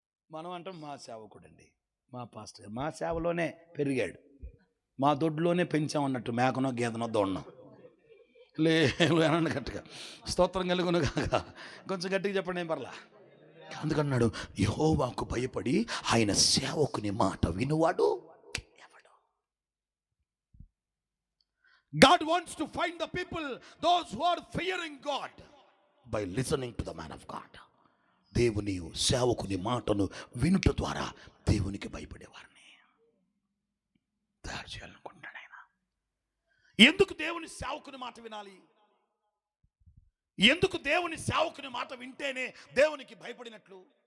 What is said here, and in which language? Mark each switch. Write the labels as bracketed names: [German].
[Telugu] మనం అంటాం మా సేవకుడు అండి, మా పాస్టర్, మా సేవలోనే పెరిగాడు, మా దొడ్లోనే పెంచామన్నట్టు, మేకనో గేదనో దోడనో. లేదు అనండి గట్టిగా. స్తోత్రం కలుగును గాక. కొంచెం గట్టిగా చెప్పండి, ఏం పర్లా. అందుకన్నాడు, యెహోవాకు భయపడి ఆయన సేవకుని మాట వినువాడు ఎవడు. [English] God wants to find the people, those who are fearing God, by listening to the man of God. [Telugu] దేవుని సేవకుని మాటను వినుట ద్వారా దేవునికి భయపడేవారిని తయారు చేయాలనుకుంటాడు ఆయన. ఎందుకు దేవుని సేవకుని మాట వినాలి? ఎందుకు దేవుని సేవకుని మాట వింటేనే దేవునికి భయపడినట్లు?